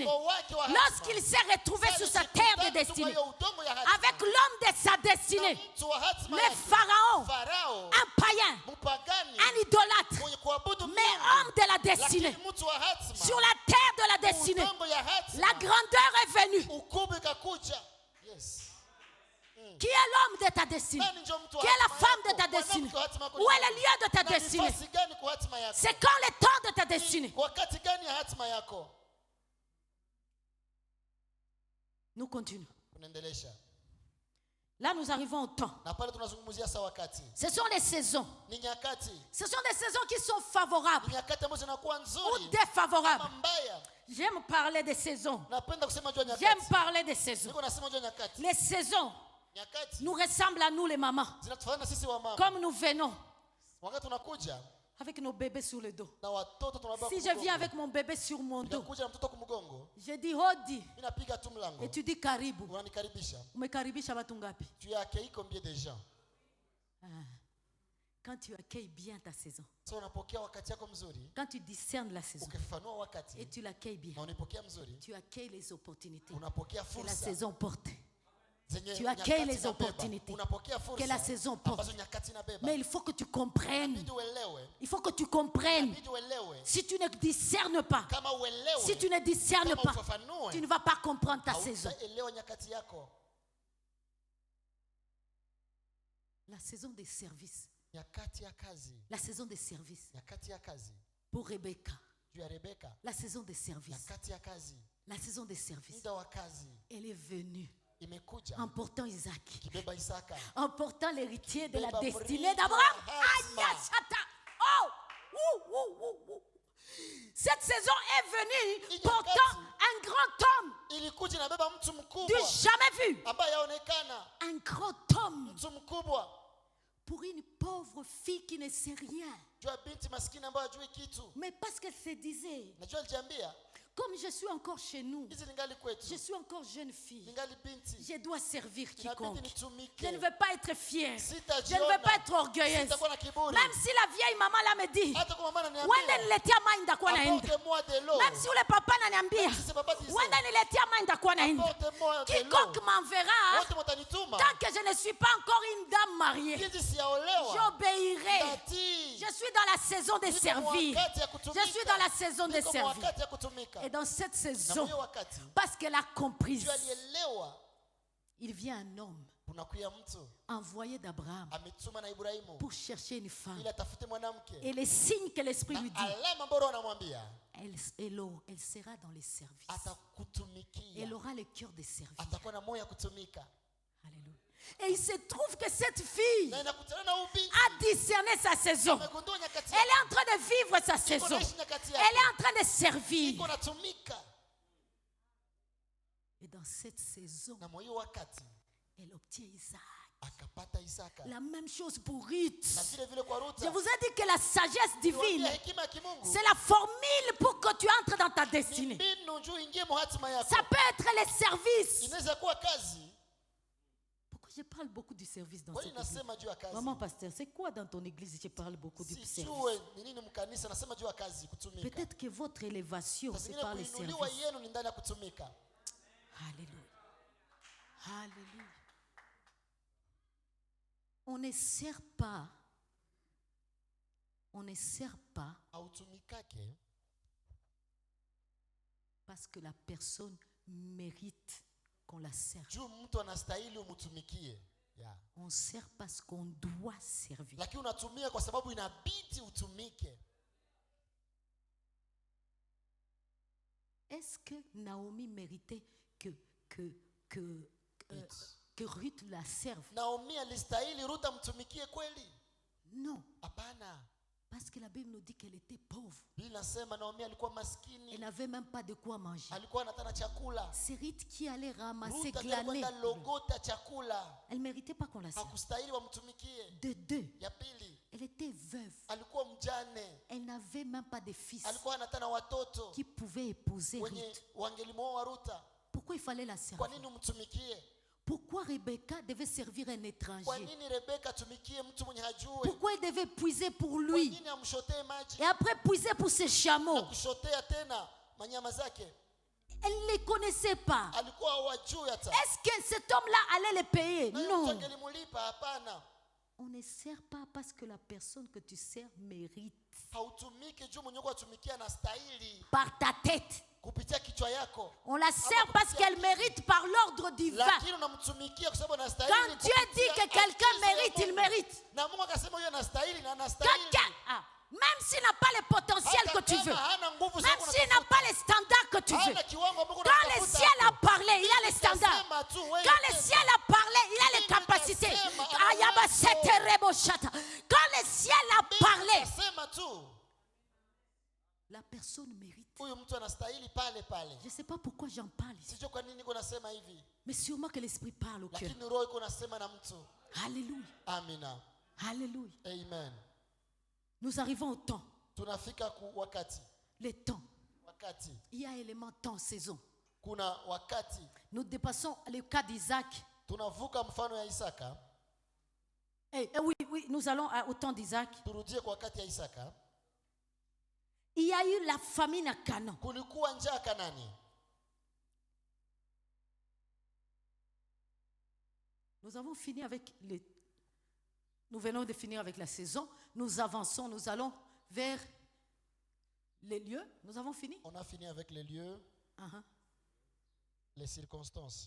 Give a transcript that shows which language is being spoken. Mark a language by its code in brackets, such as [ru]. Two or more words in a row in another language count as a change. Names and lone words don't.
[fr] Lorsqu'il s'est retrouvé sur sa terre de destinée avec l'homme de sa destinée, le pharaon, un païen, un idolâtre, mais homme de la destinée, sur la terre de la destinée, la grandeur est venue. Qui est l'homme de ta destinée? [sw] Nani ndio mtu wa [fr] Qui est la [sw] hatima [fr] femme de [sw] yako? [fr] ta destinée? [sw] Mwanamke wa hatima yako ni [fr] Où est [sw] nani? [fr] le lieu de ta [sw] Na [fr] destinée? [sw] nafasi gani kwa hatima yako? [fr] C'est quand le temps de ta destinée? [sw] Wakati gani ya hatima yako? [fr] Nous continuons. [sw] Unaendelesha. [fr] Là, nous arrivons au temps. [sw] Na pale tunazungumzia saa wakati. [fr] Ce sont les saisons. [sw] Ni nyakati. [fr] Ce sont des saisons qui sont favorables [sw] Ni nyakati ambazo zinakuwa [fr] ou [sw] nzuri [fr] défavorables. [sw] ama mbaya. [fr] J'aime parler des saisons. [sw] Napenda kusema juu ya [fr] J'aime [sw] nyakati. [fr] parler des saisons. [sw] Niko nasema juu ya nyakati. [fr] Les saisons [sw] Nyakati [fr] nous ressemblent à nous les mamans. [sw] zinatufanana sisi wa mama. [fr] Comme nous venons [sw] Wakati tunakuja [fr] avec nos bébés sur le dos. [sw] na watoto tunabeba [fr] Si je viens avec mon bébé sur mon dos, [sw] kuja na mtoto kumgongo, [fr] je dis Hodi [sw] mimi napiga tu mlango. [fr] et tu dis Karibu. [sw] Unanikaribisha. Umekaribisha watu ngapi? [fr] Tu as accueilli combien de gens? Quand tu accueilles bien ta saison, [sw] So unapokea wakati yako mzuri, [fr] quand tu discernes la saison [sw] ukifanua [fr] et [sw] wakati [fr] tu l'accueilles bien, [sw] na unapokea mzuri, [fr] tu accueilles les opportunités [sw] unapokea [fr] que la [sw] fursa [fr] saison porte. [sw] zenye [fr] Tu accueilles [sw] nyakati [fr] les [sw] inabeba. [fr] opportunités [sw] Unapokea [fr] que la [sw] fursa [fr] saison porte. [sw] ambazo nyakati inabeba. [fr] Mais il faut que tu comprennes. [sw] Inabidi uelewe. [fr] Il faut que tu comprennes. [sw] Inabidi uelewe. [fr] Si tu ne discernes pas, [sw] Kama uelewe, [fr] si tu ne discernes [sw] kama [fr] pas, [sw] ufafanue, [fr] tu ne vas pas comprendre ta saison. [sw] hautaelewa nyakati yako. [fr] La saison des services. [sw] Nyakati ya kazi. [fr] La saison des services. [sw] Nyakati ya kazi. [fr] Pour Rebecca. [sw] Juu ya Rebeka. [fr] La saison des services. [sw] Nyakati ya kazi. [fr] La saison des services. [sw] Muda wa kazi. [fr] Elle est venue. [sw] Imekuja. [fr] Emportant Isaac. [sw] Kibeba Isaka. [fr] Emportant l'héritier de la [sw] Beba [fr] destinée [sw] mrithi [fr] d'Abraham. [sw] wa hatima. [fr] Aïe, chata. Oh! Cette saison est venue portant un grand homme [sw] Ilikuja inabeba mtu [fr] du [sw] mkubwa [fr] jamais vu. [sw] ambaye yaonekana. [fr] Un grand homme [sw] Mtu mkubwa. [fr] pour une pauvre fille qui ne sait rien. [sw] Jua binti maskini ambaye hajui kitu. [fr] Mais parce qu'elle se disait, [sw] Najua alijiambia, [fr] comme je suis encore chez nous, [sw] hizi ningali kwetu. [fr] je suis encore jeune fille, [sw] Ningali binti. [fr] je dois servir quiconque. [sw] Inabidi nitumike. [fr] Je ne veux pas être fière. Je ne [sw] Sitajiona. [fr] veux pas être orgueilleuse. [sw] Sitakuwa na kiburi. [fr] Même si la vieille maman là me dit, [sw] Hata kama mama wende ananiambia, niletea mai ndakuwa naenda. [fr] apporte-moi de l'eau. Même si [sw] ule papa ananiambia, [fr] Si papa disait, [sw] wende niletea mai ndakuwa naenda. [fr] apporte-moi de Quiconque l'eau. m'enverra, [sw] Wote mtanituma. [fr] tant que je ne suis pas encore une dame mariée, [sw] Jinsi siyaolewa. [fr] j'obéirai. [sw] Natii. [fr] Je suis dans la saison de [sw] Niko [fr] servir. [sw] wakati ya kutumika. [fr] Je suis dans la saison de [sw] Niko [fr] servir. [sw] wakati ya kutumika. [fr] Et dans cette [sw] Na [fr] saison, [sw] mwenye wakati, [fr] parce qu'elle a compris, [sw] jua alielewa, [fr] il vient un homme [sw] kunakuya mtu [fr] envoyé d'Abraham [sw] ametuma na Ibrahimu [fr] pour chercher une femme. [sw] ili atafute mwanamke. [fr] Et les signes que l'Esprit lui [sw] Na [fr] dit, [sw] alama ambayo Roho anamwambia [fr] elle sera dans les services. [sw] atakutumikia. [fr] Elle aura le cœur de servir. [sw] Atakuwa na moyo ya kutumika. [fr] Alléluia. Et il se trouve que cette fille [sw] Na inakutana na ubinti. [fr] a discerné sa saison. [sw] Amegundua nyakati [fr] Elle est en train de vivre sa [sw] Iko [fr] saison. [sw] naishi nyakati [fr] Elle [sw] yake. [fr] est en train de servir. [sw] Iko natumika. [fr] Et dans cette saison, [sw] Na moyo wakati [fr] elle obtient Isaac. [sw] akapata Isaka. [fr] La même chose pour Ruth. [sw] Na vile vile kwa Ruth. [fr] Je vous ai dit que la sagesse divine, [sw] Hekima ya kimungu. [fr] c'est la formule pour que tu entres dans ta [sw] Ni [fr] destinée. [sw] mbinu njoo ingie mu hatima yako. [fr] Ça peut être les services. [sw] Inaweza kuwa kazi. [fr] Pourquoi je parle beaucoup du service dans [sw] Kwani [fr] cette église? [sw] nasema juu ya kazi. [fr] Maman pasteur, c'est quoi dans ton église? Je parle beaucoup du service. [sw] Sijue ni nini mkanisa nasema juu ya kazi kutumika. [fr] Peut-être que votre élévation, [sw] Saa [fr] c'est [sw] zingine [fr] par les [sw] kuinuliwa [fr] services. [sw] yenu ni ndani ya kutumika. [fr] Alléluia. Alléluia. On ne sert pas. On ne sert pas [sw] Hautumikake [fr] parce que la personne mérite qu'on la serve. [sw] juu mtu anastahili umtumikie. [en] Yeah. [fr] On sert parce qu'on doit servir. [sw] Lakini unatumia kwa sababu inabidi utumike. [fr] Est-ce que Naomi méritait que Ruth la serve? [sw] Naomi alistahili Ruth amtumikie kweli? [fr] Non, [sw] Hapana. [fr] parce que la Bible nous dit qu'elle était pauvre. [sw] Biblia inasema Naomi alikuwa [fr] Elle [sw] maskini. [fr] n'avait même pas de quoi manger. [sw] Alikuwa anataka chakula. [fr] C'est Ruth qui allait ramasser, [sw] Ruth [fr] glaner. [sw] alikwenda logota chakula. [fr] Elle ne méritait pas qu'on la serve. [sw] Hakustahili wamtumikie. [fr] De deux, [sw] Ya pili, [fr] elle était veuve. [sw] alikuwa mjane. [fr] Elle n'avait même pas de fils [sw] Alikuwa anataka na watoto [fr] qui pouvaient épouser [sw] wenye [fr] Ruth. [sw] wangelimwoa Ruta. [fr] Pourquoi il fallait la [sw] Kwa [fr] servir? [sw] nini umtumikie? [fr] Pourquoi Rebecca devait servir un [sw] Kwa [fr] étranger? [sw] nini Rebeka atumikie mtu mwenye hajui? [fr] Pourquoi elle devait puiser pour [sw] Kwa [fr] lui [sw] nini amshotee maji [fr] et après puiser pour ses [sw] na [fr] chameaux? [sw] kushotea tena manyama zake? [fr] Elle ne les connaissait pas. [sw] Alikuwa hawajui hata. [fr] Est-ce que cet homme-là allait les payer? [sw] Na huyo mtu [fr] Non. [sw] angelimulipa? Hapana. [fr] On ne sert pas parce que la personne que tu sers mérite. [sw] Hautumiki juu mwenye uko atumikia anastahili. [fr] Par ta tête, [sw] kupitia kichwa yako. [fr] On la sert parce qu'elle mérite par l'ordre divin. [sw] Lakini unamtumikia kwa sababu anastahili. [fr] Quand Dieu dit que quelqu'un mérite, il mérite. [sw] Na Mungu akasema huyo anastahili na anastahili. [fr] Même s'il n'a pas le potentiel que tu veux, même s'il n'a pas les standards que tu veux, quand le ciel a parlé, il a les standards. Quand le ciel a parlé, il a les capacités. Quand le ciel a parlé, la personne mérite. Je ne sais pas pourquoi j'en parle ici, mais sûrement que l'Esprit parle au cœur. Alléluia. Alléluia. Amen. Nous arrivons au temps. [sw] Tunafika ku wakati. [fr] Le temps. [sw] Wakati. [fr] Il y a élément temps, saison. [sw] Kuna wakati. [fr] Nous dépassons le cas d'Isaac. [sw] Tunavuka mfano ya Isaka. [fr] Oui, nous allons au temps d'Isaac. [sw] Turudie kwa wakati ya Isaka. [fr] Il y a eu la famine à Canaan. [sw] Kulikuwa njaa Kanani. [fr] Nous avons fini avec Nous venons de finir avec la saison. Nous avançons, nous allons vers les lieux. Nous avons fini? On a fini avec les lieux, les circonstances.